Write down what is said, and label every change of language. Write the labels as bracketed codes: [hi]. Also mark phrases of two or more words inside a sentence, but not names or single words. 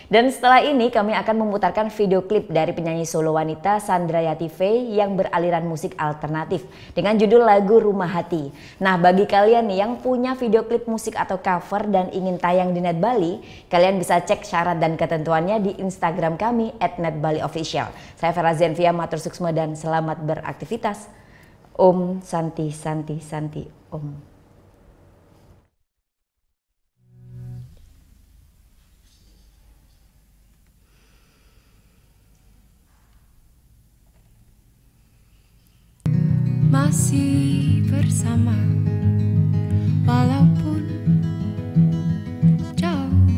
[id] Dan setelah ini kami akan memutarkan video klip dari penyanyi solo wanita Sandrayati Faye yang beraliran musik alternatif dengan judul lagu Rumah Hati. Nah, bagi kalian nih yang punya video klip musik atau cover dan ingin tayang di Net Bali, kalian bisa cek syarat dan ketentuannya di Instagram kami @netbaliofficial. Saya Vera Zenvia [ban] matur suksma [id] dan selamat beraktivitas. [sa] Om Santi Santi Santi Om. [id] Masih bersama walaupun jauh,